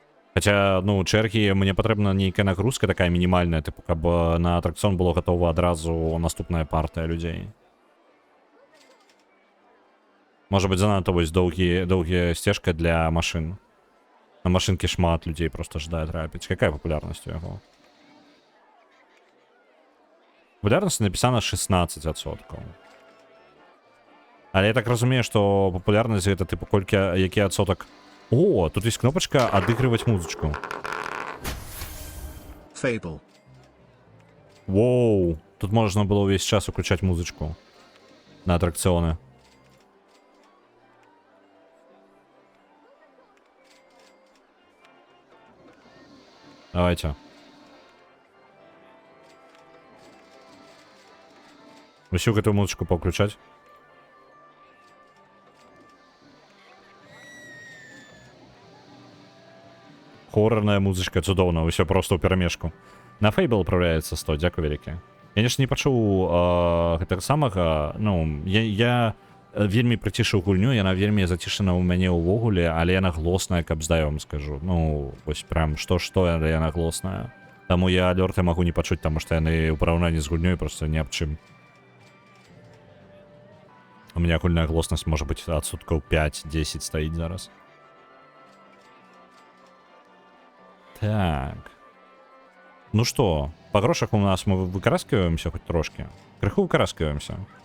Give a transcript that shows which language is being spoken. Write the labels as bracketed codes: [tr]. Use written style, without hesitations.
[be] Хаця, ну, чэргі, мне патрэбна нейкая нагрузка такая мінімальная, типу, каб на атракцыён было гатова адразу наступная партыя людзей. Можа быць, занадта вось доўгія сцежка для машын. На машынкі шмат людзей просто ждае трапіць. [ru] Какая папулярнасць у яго? Популярность написана 16%. [be] Але я так разумею, что популярность это типа колькі, які адсоток. [ru] О, тут есть кнопочка отыгрывать музычку. [en] Fable. [ru] Воу, тут можно было весь час включать музычку на аттракционы. Давайте. Усю эту музычку повключать. [be] Хоррорная музычка, цудоўна, усё просто ў перамешку. На Fable управляецца 100, дзякуй вялікі. Я нешта не пачуў гэтага самага, ну, я вельмі прыцішыў гульню, яна вельмі зацішана ў мяне ўвогуле, але яна глосная, каб здай вам скажу. Ну, вось прям што, але яна глосная. Таму я алёрты магу не пачуць, таму што яны ў параўнанні з гульнёй просто ні аб чым. [ru] У меня агульная гласность может быть отсотков 5-10 стоит зараз. Так. Ну что, по грошах у нас мы выкараскиваемся хоть трошки? Крыху выкараскиваемся.